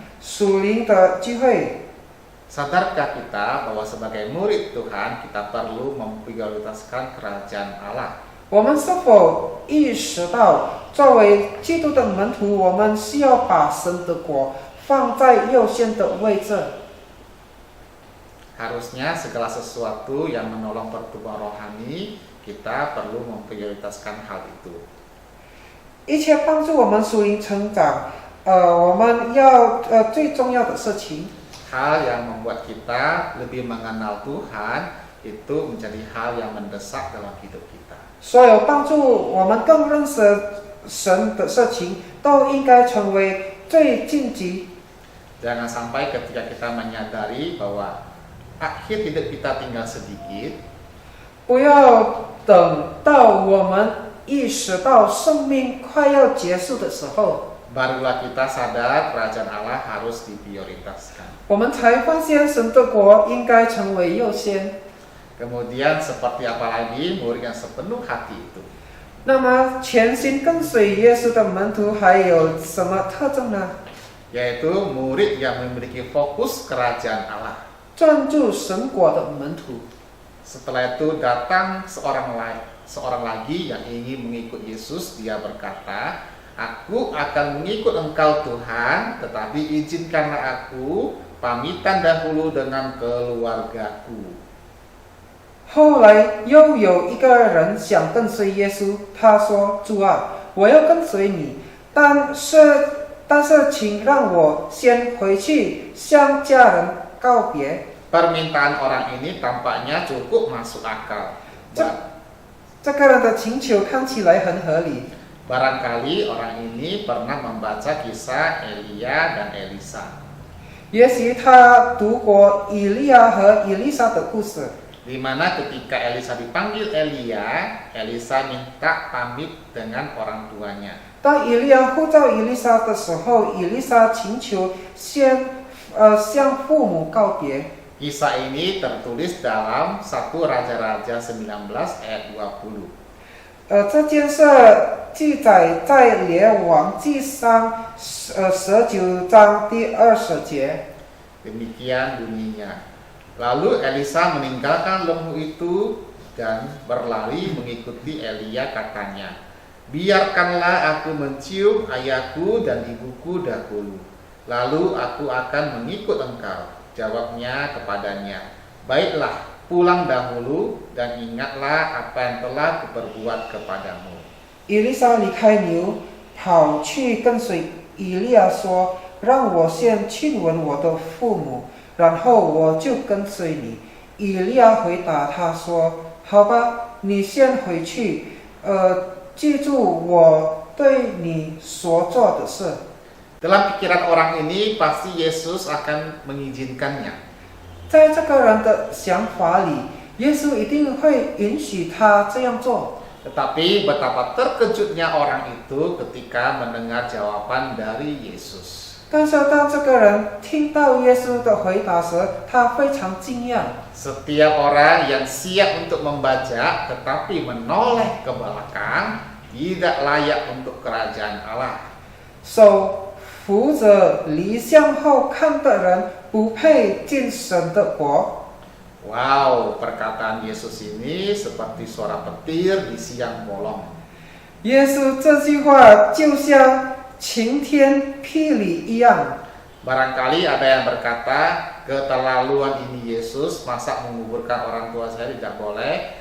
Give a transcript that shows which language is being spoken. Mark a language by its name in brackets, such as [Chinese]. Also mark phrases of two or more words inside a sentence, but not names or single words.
[Chinese] 属灵的聚会。 [Indonesian] Sadarkah kita bahwa sebagai murid Tuhan kita perlu memprioritaskan kerajaan Allah? [Chinese] 我们是否意识到，作为基督的门徒，我们需要把神的国放在优先的位置？ [Indonesian] Harusnya segala sesuatu yang menolong pertumbuhan rohani, kita perlu memprioritaskan hal itu. [Chinese] 一切帮助我们属灵成长，我们要最重要的事情。 [Indonesian] Hal yang membuat kita lebih mengenal Tuhan itu menjadi hal yang mendesak dalam hidup kita. [Chinese] 所有帮助我们更认识神的事情，都应该成为最紧急。 [Indonesian] Jangan sampai ketika kita menyadari bahwa akhir hidup kita tinggal sedikit, [Chinese] 不要等到我们意识到生命快要结束的时候， [Indonesian] barulah kita sadar kerajaan Allah harus diprioritaskan. [Chinese] 我们才发现神的国应该成为优先。 [Indonesian] Kemudian seperti apa lagi murid yang sepenuh hati itu? [Chinese] 那么全心跟随耶稣的门徒还有什么特征呢？ [Indonesian] Yaitu murid yang memiliki fokus kerajaan Allah. [Chinese] 专注神国的门徒。 [Indonesian] Setelah itu datang seorang lagi yang ingin mengikut Yesus. Dia berkata, Aku akan mengikut engkau Tuhan, tetapi izinkanlah aku pamitan dahulu dengan keluargaku. [Chinese] 后来又有一个人想跟随耶稣，他说：“主啊，我要跟随你，但是请让我先回去向家人告别。” [Indonesian] Permintaan orang ini tampaknya cukup masuk akal. [Chinese] 这个人的请求看起来很合理。 [Indonesian] Barangkali orang ini pernah membaca kisah Elia dan Elisa. [Chinese] 也许他读过以利亚和以利沙的故事， [Indonesian] Di mana ketika Elisa dipanggil Elia, Elisa minta pamit dengan orang tuanya. [Chinese] 当以利亚呼召以利沙的时候，以利沙请求先向父母告别。 [Indonesian] Kisah ini tertulis dalam 1 Raja-Raja 19 ayat 20. [Chinese] 这件事记载在列王纪上19章第20节。 [Indonesian] Demikian bunyinya. Lalu Elisa meninggalkan lembu itu dan berlari mengikuti Elia, katanya, "Biarkanlah aku mencium ayahku dan ibuku dahulu, lalu aku akan mengikut engkau." Jawabnya kepadanya, "Baiklah, pulang dahulu dan ingatlah apa yang telah kuperbuat kepadamu." [Chinese] 以利沙离开牛，跑去跟随以利亚说：“让我先亲吻我的父母，然后我就跟随你。” 以利亚回答他说：“好吧，你先回去，记住我对你所做的事。” [Indonesian] Dalam pikiran orang ini pasti Yesus akan mengizinkannya. [Chinese] 在这个人的想法里，耶稣一定会允许他这样做。 [Indonesian] Tetapi betapa terkejutnya orang itu ketika mendengar jawaban dari Yesus. [Chinese] 但是当这个人听到耶稣的回答时，他非常惊讶。 [Indonesian] Setiap orang yang siap untuk membajak tetapi menoleh ke belakang tidak layak untuk kerajaan Allah. [Chinese] 手扶着离向后看的人，不配进神的国。 [Indonesian] Wow, perkataan Yesus ini seperti suara petir di siang bolong. [Chinese] 耶稣这句话就像晴天霹雳一样。 [Indonesian] Barangkali ada yang berkata, keterlaluan ini Yesus, masa menguburkan orang tua saya tidak boleh.